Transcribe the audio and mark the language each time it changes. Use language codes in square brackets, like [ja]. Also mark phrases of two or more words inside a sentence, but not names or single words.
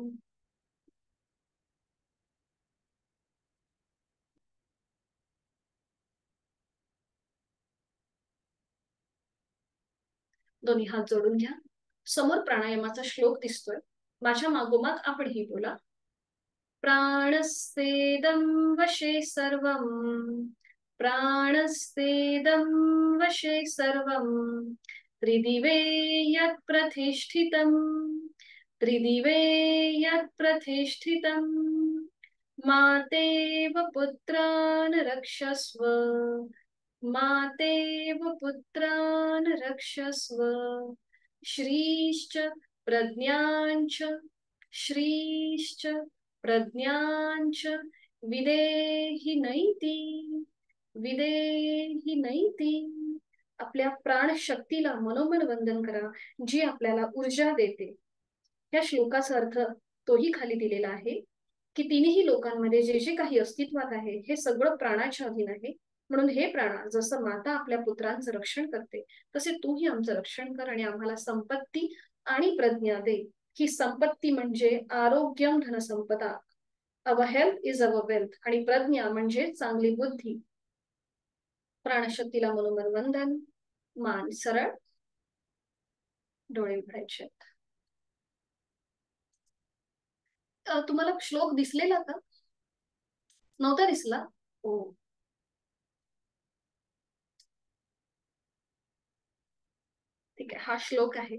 [mr] दोन्ही हात जोडून घ्या. समोर प्राणायामाचा श्लोक दिसतोय, माझ्या मागोमाग आपण ही बोला. [sa] प्राणस्तेदं वशे सर्वं, प्राणस्तेदं वशे सर्वं, त्रिदिवे यत् प्रतिष्ठितं, त्रिदिवे यत् प्रतिष्ठितं, मातेव पुत्रान् रक्षस्व, मातेव पुत्रान् रक्षस्व. श्रीश्च प्रज्ञाञ्च, श्रीश्च प्रज्ञाञ्च विदेहि नैति, विदेहि नैति. [mr] आपल्या प्राणशक्तीला मनोमन वंदन करा, जी आपल्याला ऊर्जा देते. या श्लोकाचा अर्थ तोही खाली दिलेला आहे की तिन्ही लोकांमध्ये जे जे काही अस्तित्वात आहे हे सगळं प्राणाच्या अधीन आहे. म्हणून हे प्राणा, जसं माता आपल्या पुत्रांचं रक्षण करते तसे तूही आमचं रक्षण कर आणि आम्हाला संपत्ती आणि प्रज्ञा दे. ही संपत्ती म्हणजे [sa] आरोग्यम धनसंपदा, [en] our health is our wealth, [mr] आणि प्रज्ञा म्हणजे चांगली बुद्धी. प्राणशक्तीला मनोमन वंदन. मान सरळ, डोळे उघडायचे. तुम्हाला श्लोक दिसलेला का? नव्हता दिसला? हो, ठीक आहे, हा श्लोक आहे.